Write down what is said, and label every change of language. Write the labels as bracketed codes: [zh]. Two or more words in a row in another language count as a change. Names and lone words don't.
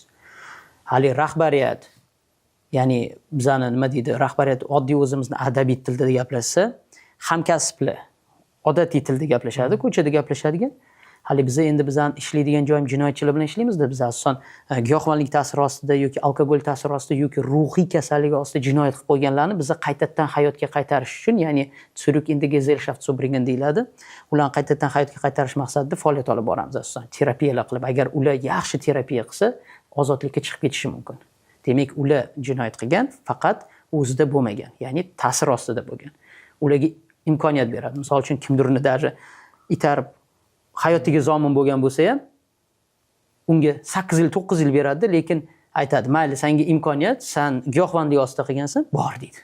[uz] Hali rahbariyat, ya'ni bizani nima deydi, rahbariyat oddiy o'zimizni adabiy tilda gaplashsa, hamkasblar odatiy tilda gaplashadi, ko'chada gaplashadigan. hali bizani ishlaydigan joyim jinoyatchilar bilan ishlaymiz-da. Biz asosan giyohvandlik ta'siri ostida yoki alkogol ta'siri ostida yoki ruhiy kasallik ostida jinoyat qilib qo'yganlarni biz qaytadan hayotga qaytarish uchun, ya'ni [de] zurück in die Gesellschaft zu bringen [uz] deyiladi. Ularni qaytadan hayotga qaytarish maqsadida faoliyat olib boramiz asosan. Terapiyalar qilib, agar ular yaxshi terapiya qilsa, ozodlikka chiqib ketishi mumkin. Demak, ular jinoyat qilgan, faqat o'zida bo'lmagan, ya'ni ta'sir ostida bo'lgan. Ularga imkoniyat beradi. Misol uchun kimdirni даже itarib hayotiga zomin bo'lgan bo'lsa ham, unga 8 yil, 9 yil beradi, lekin aytadi, "Mayli, senga imkoniyat, sen giyohvandlik ostida qilgansan, bor" deydi.